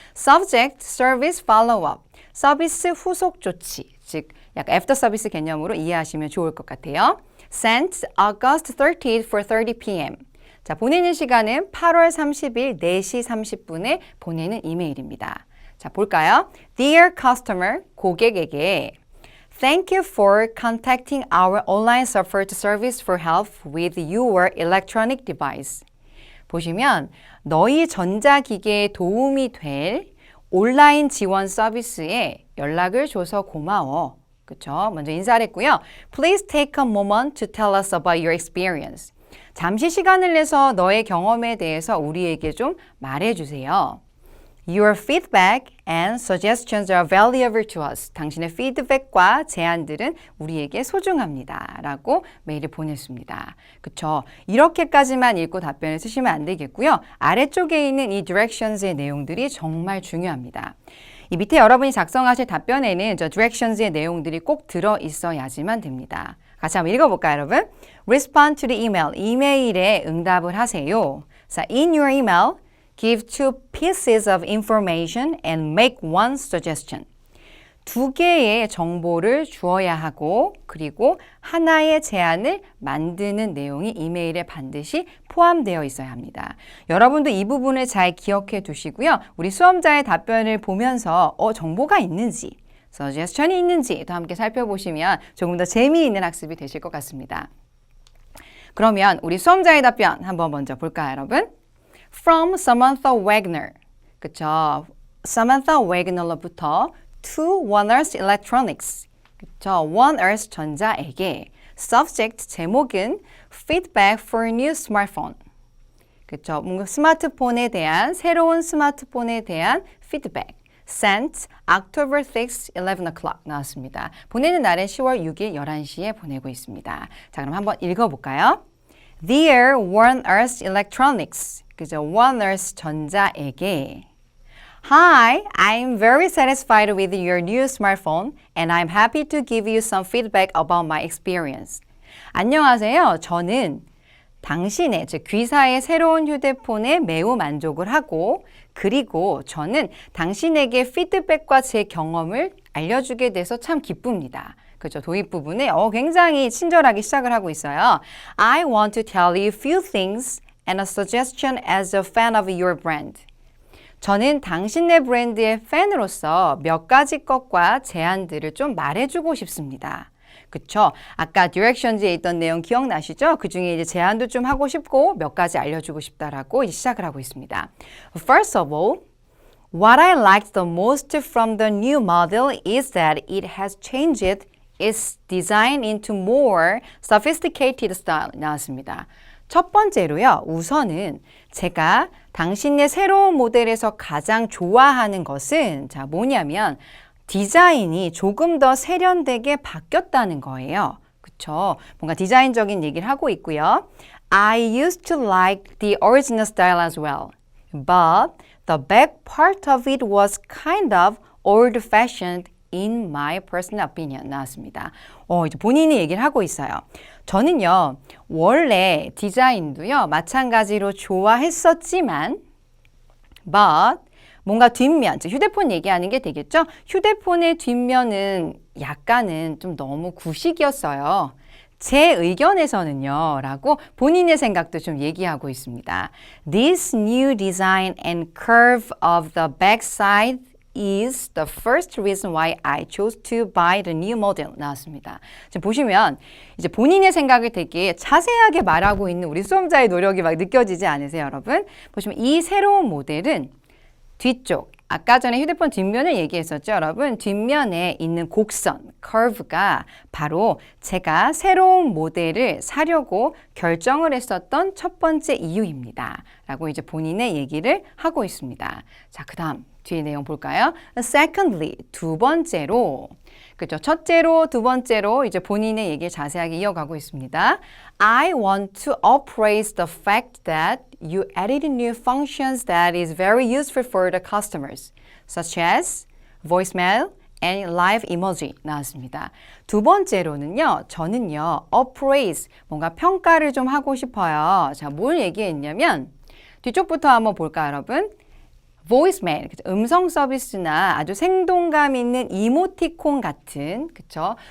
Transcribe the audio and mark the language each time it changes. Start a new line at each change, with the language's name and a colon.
English: Subject, service follow-up,
Korean: 서비스 후속 조치, 즉 약간 애프터 서비스 개념으로 이해하시면 좋을 것 같아요.
English: Sent August 30th for 30 p.m.
Korean: 자, 보내는 시간은 8월 30일 4시 30분에 보내는 이메일입니다. 자, 볼까요?
English: Dear customer,
Korean: 고객에게
English: Thank you for contacting our online support service for help with your electronic device.
Korean: 보시면 너희 전자기기에 도움이 될 온라인 지원 서비스에 연락을 줘서 고마워. 그쵸? 먼저 인사를 했고요.
English: Please take a moment to tell us about your experience.
Korean: 잠시 시간을 내서 너의 경험에 대해서 우리에게 좀 말해주세요.
English: Your feedback and suggestions are valuable to us.
Korean: 당신의 피드백과 제안들은 우리에게 소중합니다. 라고 메일을 보냈습니다. 그쵸? 이렇게까지만 읽고 답변을 쓰시면 안 되겠고요. 아래쪽에 있는 이 directions의 내용들이 정말 중요합니다. 이 밑에 여러분이 작성하실 답변에는 저 directions의 내용들이 꼭 들어 있어야지만 됩니다. 같이 한번 읽어볼까요, 여러분?
English: Respond to the email.
Korean: 이메일에 응답을 하세요.
English: 자, in your email, give two pieces of information and make one suggestion.
Korean: 두 개의 정보를 주어야 하고 그리고 하나의 제안을 만드는 내용이 이메일에 반드시 포함되어 있어야 합니다. 여러분도 이 부분을 잘 기억해 두시고요. 우리 수험자의 답변을 보면서 정보가 있는지, suggestion이 있는지도 함께 살펴보시면 조금 더 재미있는 학습이 되실 것 같습니다. 그러면 우리 수험자의 답변 한번 먼저 볼까요, 여러분?
English: From Samantha Wagner. 그쵸? Samantha Wagner로부터 to One Earth Electronics. 그쵸?
Korean: One Earth 전자에게.
English: Subject
Korean: 제목은
English: Feedback for New Smartphone. 그쵸?
Korean: 뭔가 스마트폰에 대한, 새로운 스마트폰에 대한 feedback.
English: Sent October 6th, 11 o'clock
Korean: 나왔습니다. 보내는 날은 10월 6일 11시에 보내고 있습니다. 자, 그럼 한번 읽어볼까요?
English: Dear One Earth Electronics. 그죠?
Korean: One Earth 전자에게
English: Hi, I'm very satisfied with your new smartphone and I'm happy to give you some feedback about my experience.
Korean: 안녕하세요. 저는 당신의, 즉 귀사의 새로운 휴대폰에 매우 만족을 하고 그리고 저는 당신에게 피드백과 제 경험을 알려주게 돼서 참 기쁩니다. 그죠? 도입 부분에 굉장히 친절하게 시작을 하고 있어요. I want to tell you a few things and a suggestion as a fan of your brand. 저는 당신네 브랜드의 팬으로서 몇 가지 것과 제안들을 좀 말해주고 싶습니다. 그쵸? 아까 directions에 있던 내용 기억나시죠? 그 중에 이제 제안도 좀 하고 싶고 몇 가지 알려주고 싶다라고 시작을 하고 있습니다.
English: First of all, what I liked the most from the new model is that it has changed its design into more sophisticated style.
Korean: 나왔습니다. 첫 번째로요. 우선은 제가 당신의 새로운 모델에서 가장 좋아하는 것은 뭐냐면 디자인이 조금 더 세련되게 바뀌었다는 거예요. 그쵸? 뭔가 디자인적인 얘기를 하고 있고요.
English: I used to like the original style as well. But the back part of it was kind of old-fashioned in my personal opinion.
Korean: 나왔습니다. 이제 본인이 얘기를 하고 있어요. 저는요, 원래 디자인도요, 마찬가지로 좋아했었지만, but 뭔가 뒷면, 즉 휴대폰 얘기하는 게 되겠죠? 휴대폰의 뒷면은 약간은 좀 너무 구식이었어요. 제 의견에서는요, 라고 본인의 생각도 좀 얘기하고 있습니다.
English: This new design and curve of the backside is the first reason why I chose to buy the new model.
Korean: 나왔습니다. 지금 보시면 이제 본인의 생각을 되게 자세하게 말하고 있는 우리 수험자의 노력이 막 느껴지지 않으세요, 여러분? 보시면 이 새로운 모델은 뒤쪽. 아까 전에 휴대폰 뒷면을 얘기했었죠, 여러분. 뒷면에 있는 곡선, curve가 바로 제가 새로운 모델을 사려고 결정을 했었던 첫 번째 이유입니다. 라고 이제 본인의 얘기를 하고 있습니다. 자, 그 다음 뒤에 내용 볼까요? Secondly, 두 번째로. 그죠? 첫째로, 두 번째로 이제 본인의 얘기를 자세하게 이어가고 있습니다.
English: I want to appraise the fact that you added new functions that is very useful for the customers, such as voicemail and live emoji
Korean: 나왔습니다. 두 번째로는요, 저는요, appraise, 뭔가 평가를 좀 하고 싶어요. 자, 뭘 얘기했냐면, 뒤쪽부터 한번 볼까요, 여러분? voicemail, 음성 서비스나 아주 생동감 있는 이모티콘 같은, 그쵸?